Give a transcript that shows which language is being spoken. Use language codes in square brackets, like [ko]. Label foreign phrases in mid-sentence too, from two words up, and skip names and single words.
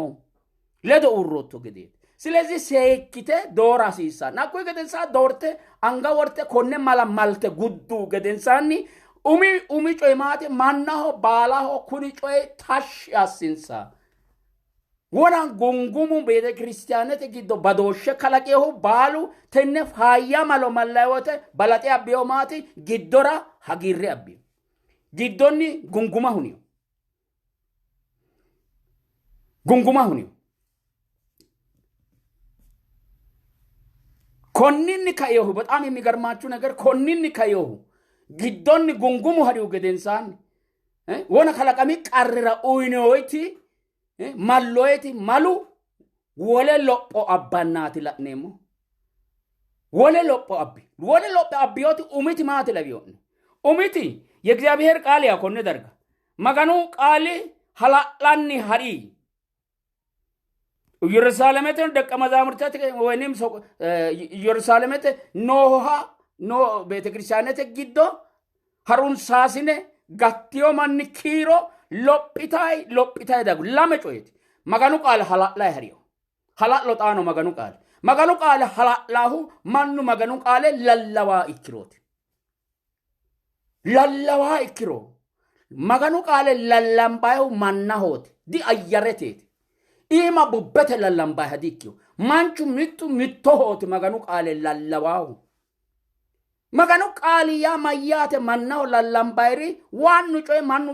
[sid] ledo uurrotto gedeeti ስለዚህ seekkite doora hasiissanno hakkuy gedensa doorte anga worte konne mala malte guddu gedensaanni umi coy maate mannaho baalaho kuni coy tashi assinsa wona gongumu beete kristiyaanete giddo badooshshe kalaqeehu baalu tenne faayya malo mallayote balaxe abbiyo maati giddora hagirre abbiyo giddonni gunguma huniyo konninni kayohu [am] በጣም የሚገርማችሁ ነገር [sid] konninni kayohu giddonni gungumu hariu gedensaanni wona kalaqami qarrira uyinoyti malloyti malu wole lopho abbannaati la'neemmo wole lopho abbiyoti umiti maati lawiyoonni umiti [am] የእግዚአብሔር ቃል ያ [sid] konne darga maganu qaali hala'lanni hari ኢየሩሳሌምት ደቀ መዛሙርታት ወይንም ኢየሩሳሌምት ኖ ቤተክርስቲያንት ጊዶ ሀሩን ሳሲነ ጋቲዮ ማን ኪሮ ሎጲታይ ዳጉ ላመጮይት maganu qaal hala'lay hariyo hala'lo xaano maganu qaal hala'lahu mannu maganu qaale lallawa ikkiro maganu qaale lallambayu mannahooti di ayyareteeti ima bubbete lallambay hadikkiyo manchu mittohooti maganu qaale lallawahu maganu qaali ya mayyaate mannaho lallambayri waannu coy mannu